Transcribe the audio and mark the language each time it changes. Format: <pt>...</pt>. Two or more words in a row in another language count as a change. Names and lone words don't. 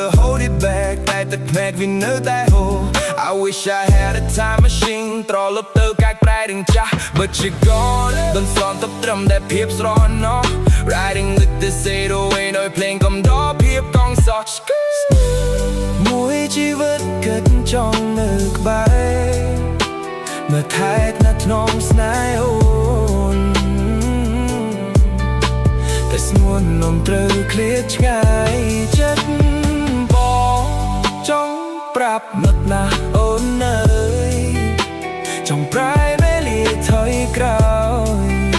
<en>hold it back</en> <km>តែទឹកភ្នែកវានៅតែហូរ</km> <en>I wish I had a time machine</en> <km>ត្រឡប់ទៅកាច់ប្រែទាំងចាស់</km> <en>But you gone</en> <km>មិនសន់ទៅត្រឹមតែភាពស្រណោះ</km> <en>Riding with the 808</en> <km>ដោយភ្លេងកំដរភាពកងសោះ មួយជីវិតគិតចង់នៅក្បែរមើលថែថ្នាក់ថ្នមស្នេហ៍អូន តែស្ងួននំត្រូវឃ្លាតឆ្ងាយចិត្តបងចង់ប្រាប់នឹកណាស់អូនអើយចង់ប្រែវេលាថយក្រោយ</km>